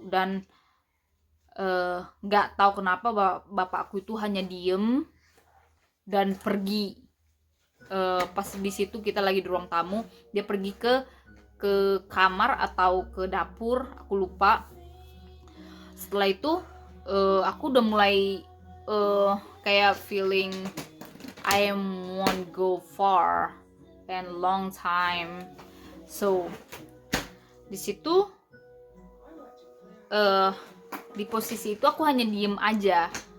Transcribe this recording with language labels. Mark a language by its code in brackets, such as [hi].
[id] Dan nggak tahu kenapa bapakku itu hanya diem dan pergi. Pas di situ kita lagi di ruang tamu, dia pergi ke kamar atau ke dapur, aku lupa. Setelah itu aku udah mulai kayak [en] feeling I won't go far and long time. [id] So di situ di posisi itu aku hanya diem aja.